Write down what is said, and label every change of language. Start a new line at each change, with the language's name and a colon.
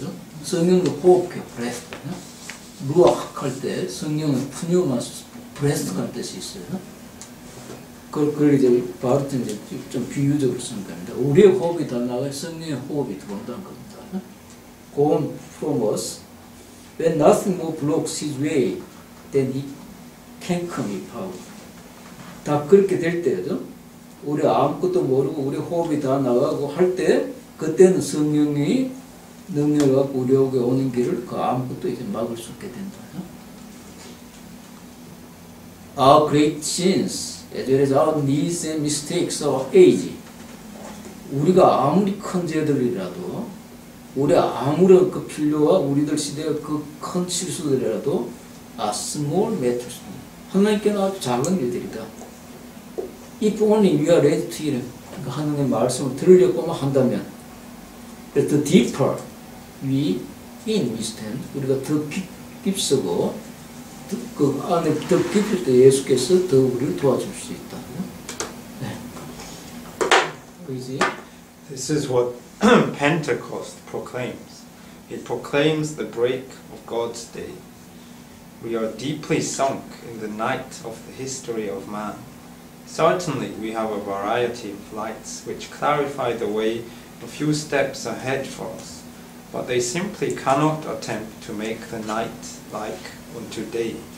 Korean: 성령의 호흡해, breath. 루악 할 때 성령은 푸뉴마, breath 할 뜻이 있어요. 그걸 이제 바르트 이제 좀 비유적으로 쓰는 겁니다. 우리의 호흡이 다 나가야 성령의 호흡이 들어온다는 겁니다.
English: Gone from us, when nothing more blocks His way, then He can come with power.
Korean: 다 그렇게 될 때죠. 우리 아무것도 모르고 우리 호흡이 다 나가고 할 때, 그때는 성령이 능력을 갖고 우리에게 오는 길을 그 아무것도 이제 막을 수 없게 된다.
English: Our great sins, as well as our needs and mistakes of age.
Korean: 우리가 아무리 큰 죄들이라도, 우리 아무런 그 필요와 우리들 시대의 그 큰 실수들이라도
English: are small matters.
Korean: 하나님께는 아주 작은 일들이다.
English: if only we are ready to hear
Korean: 하나님의 말씀을 들으려고만 한다면
English: the deeper we stand
Korean: 우리가 더 깊숙고 그 안에 더 깊을 때 예수께서 더 우리를 도와줄 수 있다. 네. 그지?
English: This is what Pentecost proclaims. It proclaims the break of God's day. We are deeply sunk in the night of the history of man. Certainly we have a variety of lights which clarify the way a few steps ahead for us, but they simply cannot attempt to make the night like unto day.